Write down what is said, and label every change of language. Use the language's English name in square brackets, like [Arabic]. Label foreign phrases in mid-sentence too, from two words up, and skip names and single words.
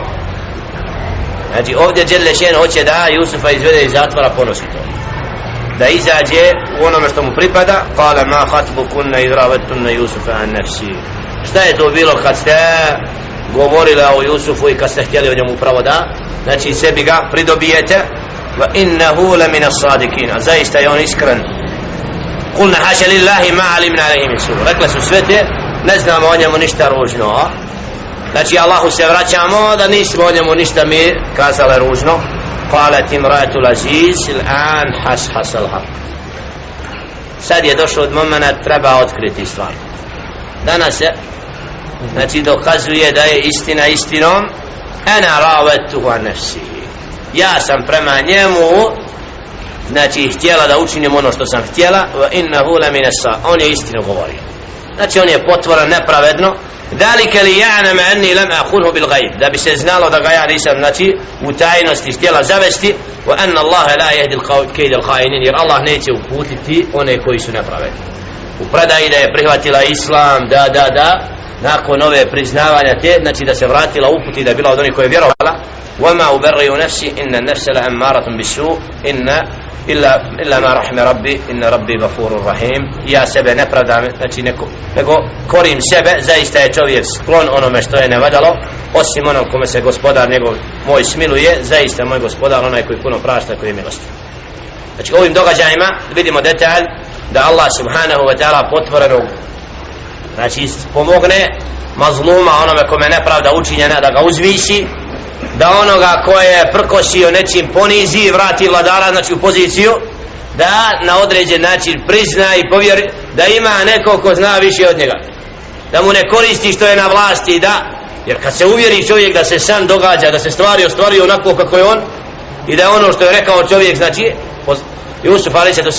[Bosnian] Znači ovdje [Arabic] جل شأنه [Bosnian] hoće da Jusufa izvede iz zatvora, ponosi to, da izađe u onome što mu pripada. [Arabic] قال ما خطبكن إذ راودتن يوسف عن نفسه, [Bosnian] šta je to bilo kad ste govorili o Jusufu i kad ste htjeli o njemu upravo da znači sebi ga pridobijete. [Arabic] وإنه لمن الصادقين, [Bosnian] zaista je on iskren. [Arabic] قلن حاش لله ما علمنا عليه من سوء, [Bosnian] rekle su sve te, ne znamo o njemu ništa ružno. Znači Allahu se vraćamo da nismo o njemu ništa mi kazale ružno. [Arabic] قالت امرأة العزيز الآن حصحص الحق, [Bosnian] sad je došao od momenta treba otkriti stvar. Danas se znači dokazuje da je istina istinom. [Arabic] أنا راودته عن نفسه, [Bosnian] ja sam prema njemu znači htjela da učinim ono što sam htjela. [Arabic] وإنه لمن الصا, [Bosnian] on je istinu govorio, znači on je potvoren nepravedno. [Arabic] ذلك ليعلم أني لم أخنه بالغيب, [Bosnian] da bi se znalo da ga ja nisam znači u tajnosti htjela zavesti. [Arabic] وأن الله لا يهدي كيد الخائنين, [Bosnian] jer Allah neće uputiti one koji su nepravedni. U predaji da je prihvatila islam, da nakon ove priznavanja te, znači da se vratila uputi, da je bila od onih koji je vjerovala. [Arabic] وما أبرئ نفسي إن النفس لأمارة بالسوء إن إلا ما رحم ربي إن ربي غفور رحيم. [Bosnian] Ja sebe ne pravdam, znači nego korim sebe, zaista je čovjek sklon onome što je nevadalo, osim onom kome se gospodar njegov moj smiluje, zaista moj gospodar onaj koji puno prašta, koji je milostiv. Znači ovim događajima vidimo detalj da [Arabic] الله سبحانه وتعالى [Bosnian] potvorenog, znači pomogne mazluma, onome kome nepravda učinjena, da ga uzvisi, da onoga ko je prkosio nečim ponizi i vrati vladara, znači u poziciju da na određen način prizna i povjeri da ima neko ko zna više od njega, da mu ne koristi što je na vlasti, da, jer kad se uvjeri čovjek da se sam događa, da se stvari ostvaruju onako kako je on i da ono što je rekao čovjek, znači Jusuf a.s.